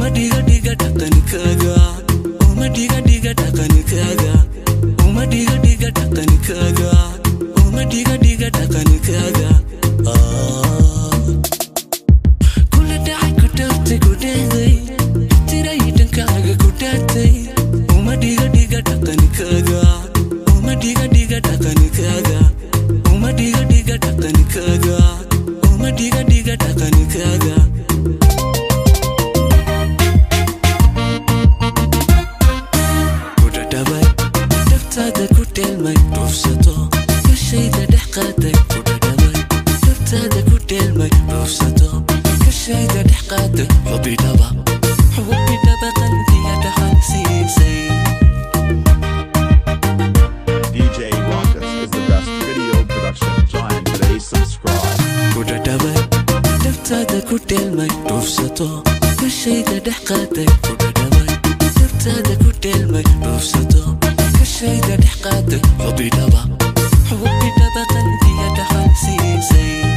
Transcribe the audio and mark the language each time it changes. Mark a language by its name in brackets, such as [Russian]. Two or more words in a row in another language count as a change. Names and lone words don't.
[Somali] diga diga dhaqankaaga uma diga diga dhaqankaaga uma diga diga dhaqankaaga uma diga diga dhaqankaaga kula dhacay ku dhaatay ku dheeday tiray dhankaaga ku dhaatay uma diga diga dhaqankaaga uma diga diga dhaqankaaga uma diga diga dhaqankaaga uma diga diga dhaqankaaga naftaada ku dheelmay dhuufsato kashayda dhex qaaday ku dhadhamay naftaada ku dheelmay dhuufsato kashayda dhex qaaday xubidhaba qalbiga dhaxal siisay [English] DJ Raucus is the best video production giant today. Subscribe. [Somali] ku dhadhamay naftaada ku dheelmay dhuufsato kashayda dhex qaaday ku dhadhamay naftaada ku dheelmay dhuufsato kashayda dhex qaaday xubidhaba qalbiga dhaxal siisay